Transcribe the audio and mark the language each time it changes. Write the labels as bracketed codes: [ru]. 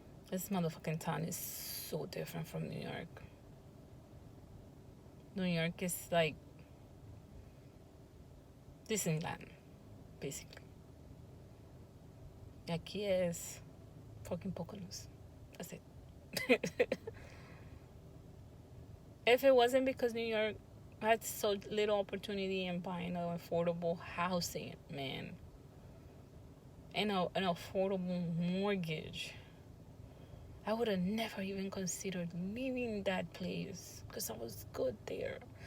[en] This motherfucking town is so different from New York. New York is like Disneyland, basically. [es] Y aquí es fucking Poconos. [en] That's it. If it wasn't because New York had so little opportunity in buying an affordable housing, man, and an affordable mortgage, I would have never even considered leaving that place because I was good there.